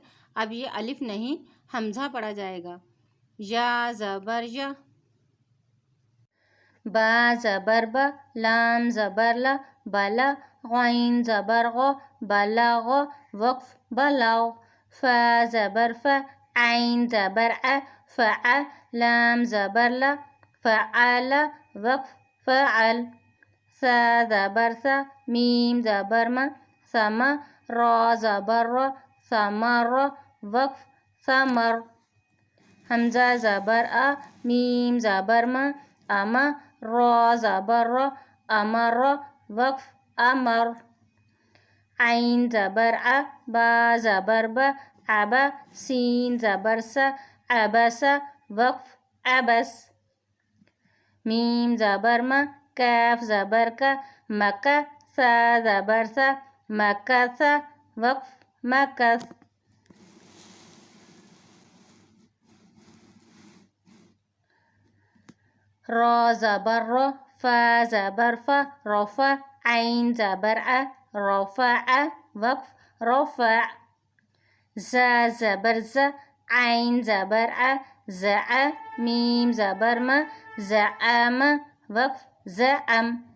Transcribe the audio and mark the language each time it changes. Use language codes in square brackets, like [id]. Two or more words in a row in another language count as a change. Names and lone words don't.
[ur] اب یہ الف نہیں، حمزہ پڑھا جائے گا۔ یا زبر یا، با زبر با، لام زبر لا، بلا، غین زبر غا، بلغ، وقف بلاغ، فا زبر فا، عین زبر ع، فع، لام زبر لا، فعل، وقف فعل، ثا زبر ثا، میم زبر ما، ثما، را زبر را، ثمر، وقف ثمر، حمزہ زبر آ، میم زبر ما، اما، را زبر را، امر، وقف امر، عین زبر ع، با زبر با، عبا، سین زبر سا، عبس، وقف عبس، میم زبر ما، کاف زبر کا، مکا، سا زبر سا، مکث، وقف مکث، را زبر را، فا زبر فا، رفع، عین زبر ع، رفع، وقف رفع، زا زبر زا، عین زبر ع، زع، میم زبر ما، زعم، وقف زعم،